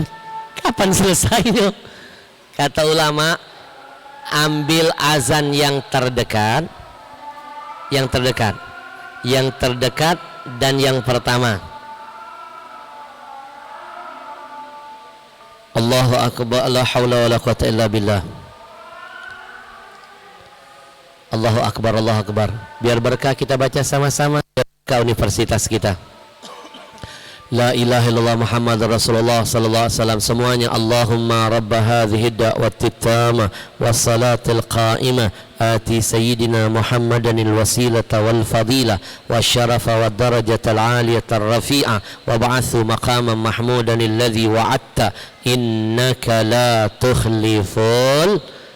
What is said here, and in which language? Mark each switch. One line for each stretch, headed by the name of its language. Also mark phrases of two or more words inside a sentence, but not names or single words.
Indonesian: Kapan selesainya? Kata ulama, ambil azan yang terdekat, yang terdekat dan yang pertama.
Arabic: الله أكبر لا حول ولا قوة إلا بالله. الله أكبر الله أكبر.
Indonesian: Biar berkah kita baca sama-sama ke universitas kita.
Arabic: لا إله إلا الله محمد رسول الله صلى الله عليه وسلم.
Indonesian: Semuanya.
Arabic: اللهم رب هذه الدعوة التامة والصلاة القائمة آت سيدنا محمدا الوسيلة والفضيلة والشرف والدرجة العالية الرفيعة وابعثه مقاما محمودا الذي وعدته إنك لا تخلف